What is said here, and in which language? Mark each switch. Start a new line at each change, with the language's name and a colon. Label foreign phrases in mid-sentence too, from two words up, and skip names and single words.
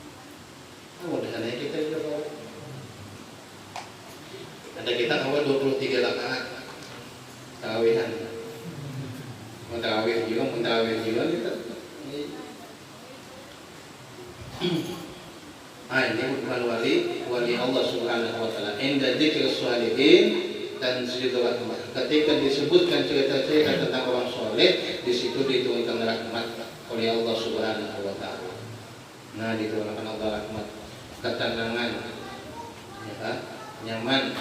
Indonesian: Mudah-mudahan kita juga Ada kita awal 23 rakaat tarawihan. Mau tarawih juga kita. Ini bukan wali
Arabic: الله سبحانه وتعالى. عند ذكر الصالحين تنزل الرحمة.
Indonesian: Ketika disebutkan cerita-cerita tentang orang soleh, di situ diturunkan rahmat oleh
Arabic: الله سبحانه وتعالى.
Indonesian: Nah, diturunkan Allah rahmat, ketenangan, ya, nyaman.